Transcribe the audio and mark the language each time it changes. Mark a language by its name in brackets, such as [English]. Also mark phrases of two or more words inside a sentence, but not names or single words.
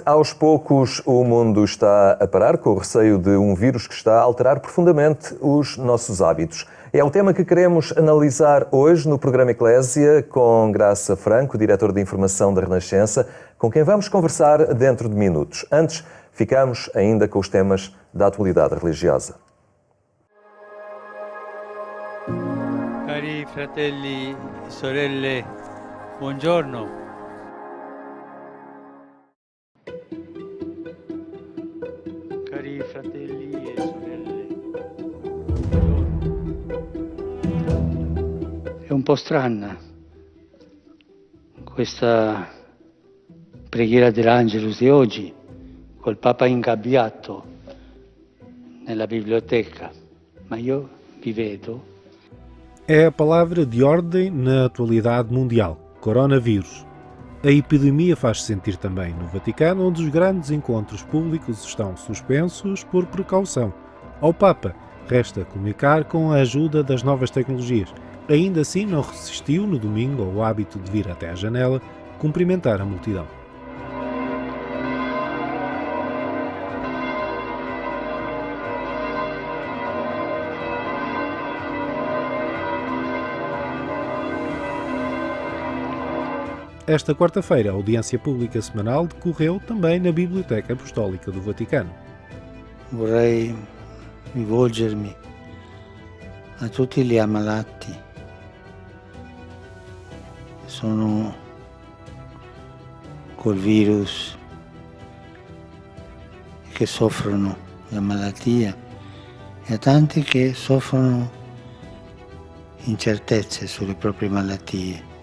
[Portuguese] Aos poucos, o mundo está a parar com o receio de um vírus que está a alterar profundamente os nossos hábitos. É o tema que queremos analisar hoje no programa Eclésia com Graça Franco, diretor de informação da Renascença, com quem vamos conversar dentro de minutos. Antes, ficamos ainda com os temas da atualidade religiosa. [Italian] Cari fratelli e sorelle, buongiorno. Cari fratelli e sorelle, buongiorno. È un po' strana questa preghiera dell'Angelus di oggi, col Papa ingabbiato nella biblioteca, ma io vi vedo. [Portuguese] É a palavra de ordem na atualidade mundial, coronavírus. A epidemia faz-se sentir também no Vaticano, onde os grandes encontros públicos estão suspensos por precaução. Ao Papa, resta comunicar com a ajuda das novas tecnologias. Ainda assim, não resistiu no domingo ao hábito de vir até à janela cumprimentar a multidão. Esta quarta-feira, a audiência pública semanal decorreu também na Biblioteca Apostólica do Vaticano. [Italian] Vorrei rivolgermi a tutti gli ammalati. Sono col virus che soffrono la malattia e a tanti che soffrono incertezze sulle proprie malattie.